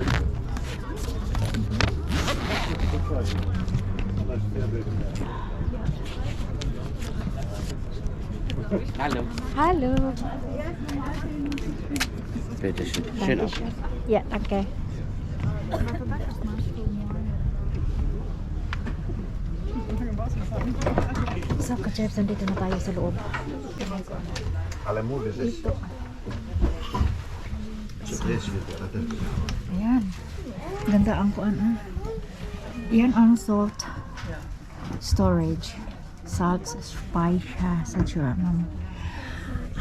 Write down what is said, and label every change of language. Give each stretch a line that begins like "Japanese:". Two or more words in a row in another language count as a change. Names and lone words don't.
German: Hallo. Hallo. Bitte schön. Schön ab. Ja, danke. So, ka-chefs,
Filipino: nandito na tayo sa loob. Dito. Ayan. Ganda ang Yan ang salt storage. Salt Speicher sa German.